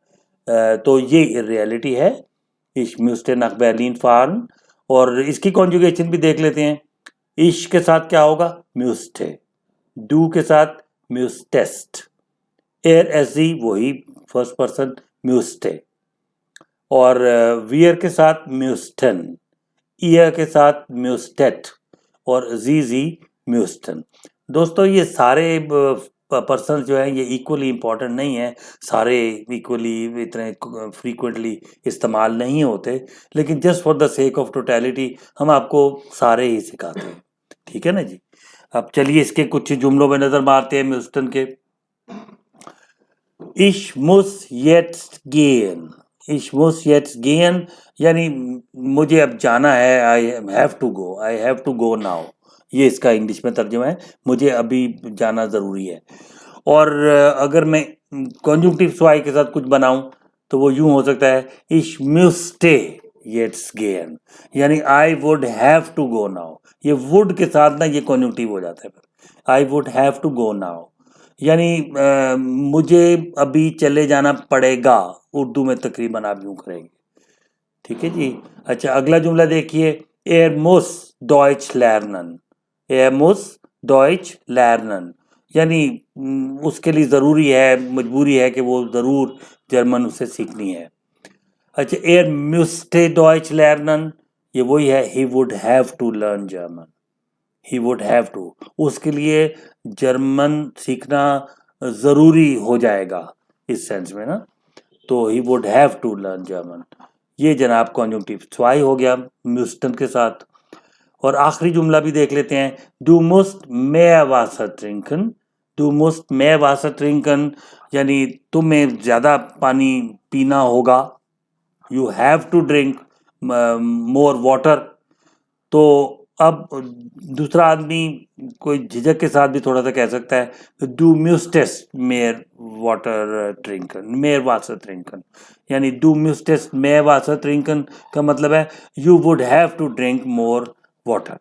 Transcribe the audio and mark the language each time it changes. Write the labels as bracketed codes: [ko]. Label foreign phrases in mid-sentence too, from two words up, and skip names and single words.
[ur] تو یہ ریئلٹی ہے, [de] ich müsste nach Berlin fahren। [ur] اور اس کی کنجوگیشن بھی دیکھ لیتے ہیں۔ اِش کے ساتھ کیا ہوگا، میوسٹے، ڈو کے ساتھ میوسٹیسٹ, [de] er es [ur] वही [en] first person [ur] म्यूस्टे, اور ویئر کے ساتھ میوسٹن، ایئر کے ساتھ میوسٹیٹ، اور [de] sie müssten. [ur] دوستوں یہ سارے پرسن جو ہے یہ [en] equally important [ur] نہیں ہے، سارے اِکوَلی اتنے فریکوینٹلی استعمال نہیں ہوتے، لیکن [en] just for the sake of totality [ur] ہم آپ کو سارے ہی سکھاتے ہیں، ٹھیک ہے نہ جی. اب چلیے اس کے کچھ جملوں میں نظر مارتے ہیں میوسٹن کے. [de] Ich muss jetzt gehen, ich muss jetzt gehen [ur] یعنی مجھے اب جانا ہے, [en] I have to go, I have to go now, [ur] یہ اس کا انگلش میں ترجمہ ہے، مجھے ابھی جانا ضروری ہے. اور اگر میں [de] Konjunktiv zwei [ur] کے ساتھ کچھ بناؤں تو وہ یوں ہو سکتا ہے, [de] ich müsste jetzt gehen, [en] यानी I would have to go now. [ur] یہ وُڈ کے ساتھ نہ یہ کنجکٹیو ہو جاتا ہے, [en] I would have to go now, [ur] یعنی مجھے ابھی چلے جانا پڑے گا، اردو میں تقریباً آپ یوں کریں گے، ٹھیک ہے جی. اچھا اگلا جملہ دیکھیے, [de] er muss Deutsch lernen, er muss Deutsch lernen, [ur] یعنی اس کے لیے ضروری ہے، مجبوری ہے کہ وہ ضرور جرمن اسے سیکھنی ہے. अच्छा, [de] er müsste Deutsch lernen, [ur] یہ وہی ہے, [en] he would have to learn German, he would have to, [ur] اس کے لیے جرمن سیکھنا ضروری ہو جائے گا اس سینس میں نہ، تو [en] he would have to learn German। [ur] یہ جناب [de] Konjunktiv zwei [ur] ہو گیا میوسٹن کے ساتھ. اور آخری جملہ بھی دیکھ لیتے ہیں, [de] du musst mehr Wasser trinken, du musst mehr Wasser trinken, [ur] یعنی تمہیں زیادہ پانی پینا ہوگا, [en] you have to drink more water। [ur] تو اب دوسرا آدمی کوئی جھجک کے ساتھ بھی تھوڑا سا کہہ سکتا ہے, [de] du müsstest mehr Wasser trinken, mehr Wasser trinken, [ur] मेयर वाटर ट्रिंकन, यानी [de] du müsstest mehr Wasser trinken [ur] کا مطلب ہے [en] you would have to drink more water.